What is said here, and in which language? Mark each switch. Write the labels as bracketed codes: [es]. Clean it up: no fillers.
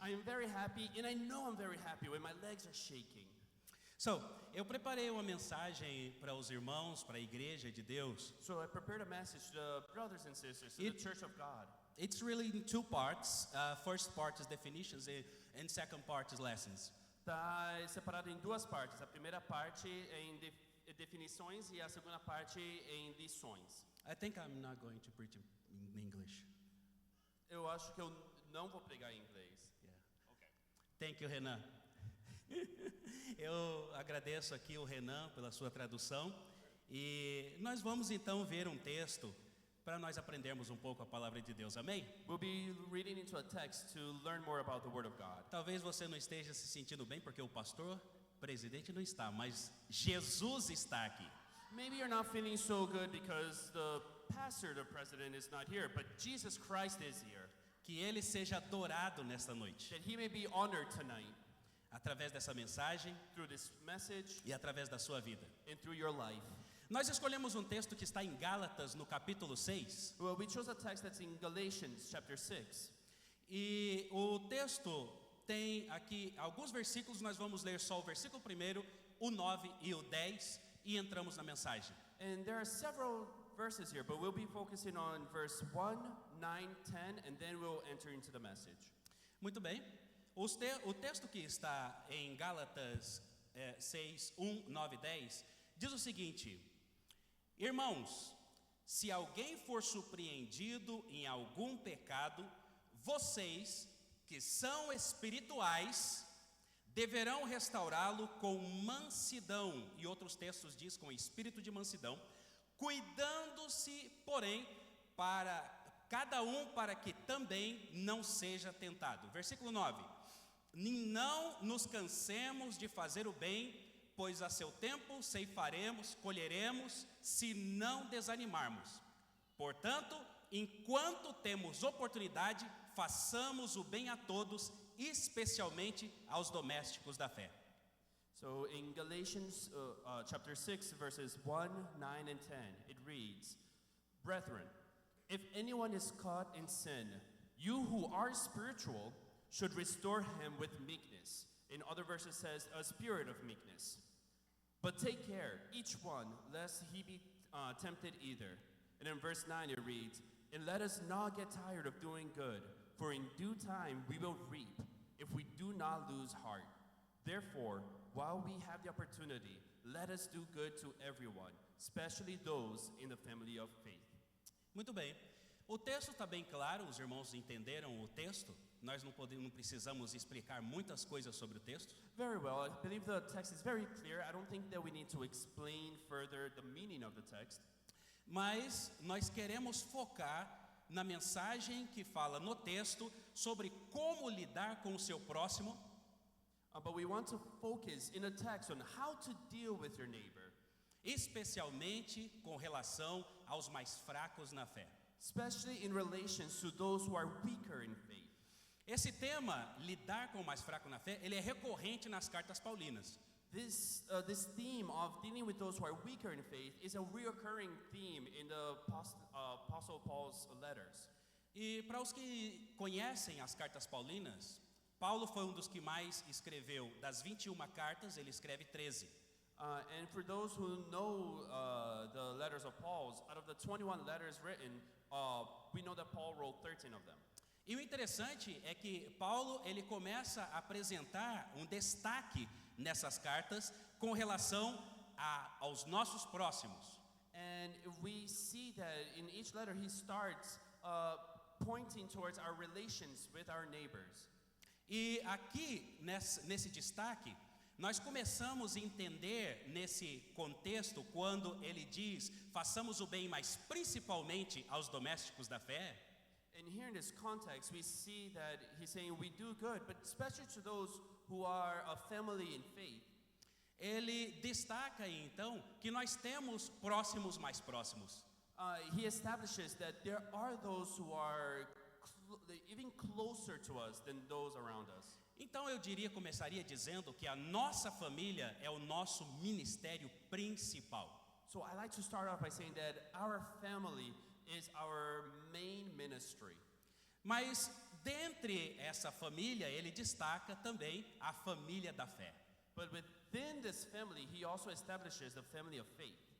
[en] I am very happy, and I know I'm very happy when my legs are shaking. [pt] So, eu preparei uma mensagem para os irmãos, para a igreja de Deus. [en] So I prepared a message to the brothers and sisters, to the Church of God. It's really in two parts. First part is definitions and second part is lessons. [pt] Está separado em duas partes. A primeira parte é em definições e a segunda parte é em lições. [en] I think I'm not going to preach in English. [pt] Eu acho que eu não vou pregar em inglês. [en] Yeah. Thank you, Renan. [pt] Eu agradeço aqui o Renan pela sua tradução e nós vamos então ver um texto para nós aprendermos um pouco a palavra de Deus. Amém? [en] We'll be reading into a text to learn more about the Word of God. [pt] Talvez você não esteja se sentindo bem porque o pastor presidente não está, mas Jesus está aqui. [en] Maybe you're not feeling so good because the pastor, the president, is not here, but Jesus Christ is here. [pt] Que ele seja adorado nesta noite. [en] That he may be honored tonight [pt] Através dessa mensagem [en] through this message [pt] e através da sua vida. [en] and through your life. [pt] Nós escolhemos um texto que está em Gálatas, no capítulo 6. [en] Well, we chose a text that's in Galatians chapter 6. [pt] E o texto tem aqui alguns versículos, nós vamos ler só o versículo 1, o 9 e o 10 e entramos na mensagem. [en] And there are several verses here, but we'll be focusing on verse 1, 9, 10, and then we'll enter into the message. [pt] Muito bem. O texto que está em Gálatas 6, 1, 9 e 10 diz o seguinte: Irmãos, se alguém for surpreendido em algum pecado, vocês, que são espirituais, deverão restaurá-lo com mansidão. E outros textos diz com espírito de mansidão, cuidando-se, porém, para cada um para que também não seja tentado. Versículo 9. Não nos cansemos de fazer o bem, pois a seu tempo ceifaremos, colheremos, se não desanimarmos. Portanto, enquanto temos oportunidade, façamos o bem a todos, especialmente aos domésticos da fé. [en] So in Galatians chapter 6, verses 1, 9, and 10, it reads, Brethren, if anyone is caught in sin, you who are spiritual should restore him with meekness. In other verses says, a spirit of meekness. But take care, each one, lest he be tempted either. And in verse 9 it reads, And let us not get tired of doing good, for in due time we will reap, if we do not lose heart. Therefore, while we have the opportunity, let us do good to everyone, especially those in the family of faith. [pt] Muito bem. O texto está bem claro, os irmãos entenderam o texto, nós não precisamos explicar muitas coisas sobre o texto. [en] Very well. I believe the text is very clear. I don't think that we need to explain further the meaning of the text. [pt] Mas nós queremos focar na mensagem que fala no texto sobre como lidar com o seu próximo. [en] But we want to focus in the text on how to deal with your neighbor, [pt] especialmente com relação aos mais fracos na fé. [en] especially in relation to those who are weaker in faith. [pt] Esse tema, lidar com o mais fraco na fé, ele é recorrente nas cartas paulinas. [en] This theme of dealing with those who are weaker in faith is a recurring theme in the Apostle Paul's letters. [pt] E para os que conhecem as cartas paulinas, Paulo foi um dos que mais escreveu. Das 21 cartas, ele escreve 13. [en] And for those who know the letters of Paul's, out of the 21 letters written, we know that Paul wrote 13 of them. [pt] E o interessante é que Paulo ele começa a apresentar um destaque nessas cartas com relação aos nossos próximos. [en] And we see that in each letter he starts pointing towards our relations with our neighbors. [pt] E aqui, nesse destaque, nós começamos a entender nesse contexto, quando ele diz, façamos o bem, mas principalmente aos domésticos da fé. [en] And here in this context, we see that he's saying we do good, but especially to those who are a family in faith. [pt] Ele destaca aí, então, que nós temos próximos mais próximos. [en] He establishes that there are those who are even closer to us than those around us. [pt] Então eu começaria dizendo que a nossa família é o nosso ministério principal. [en] So I like to start off by saying that our family is our main ministry. [pt] Mas dentre essa família, ele destaca também a família da fé. [en] But within this family, he also establishes the family of faith.